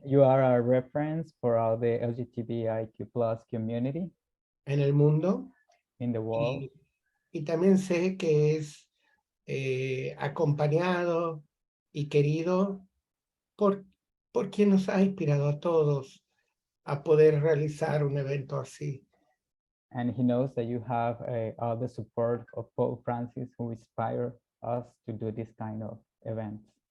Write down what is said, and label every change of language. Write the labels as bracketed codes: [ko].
[en] You are a reference for all the LGBTIQ+ community [es] en el mundo. [en] in the world. [es] Y también sé que es acompañado y querido por quien nos ha inspirado a todos a poder realizar un evento así. [en] And he knows that you have all the support of Pope Francis, who inspired us to do this kind of events.